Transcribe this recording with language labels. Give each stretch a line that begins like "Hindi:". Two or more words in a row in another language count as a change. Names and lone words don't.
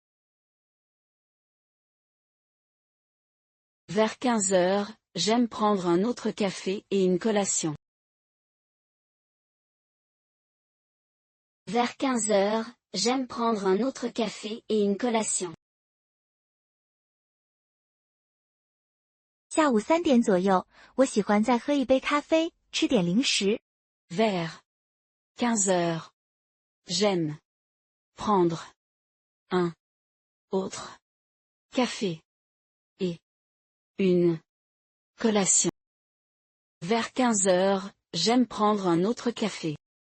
French: Vers 15 heures, j'aime prendre un autre café et une collation. Vers 15 heures, j'aime prendre un autre café et une collation.
Chinese: 下午3点左右，我喜欢再喝一杯咖啡，吃点零食。
French: Vers 15 heures, j'aime prendre un autre café et une collation. Vers 15 heures, j'aime prendre un autre café.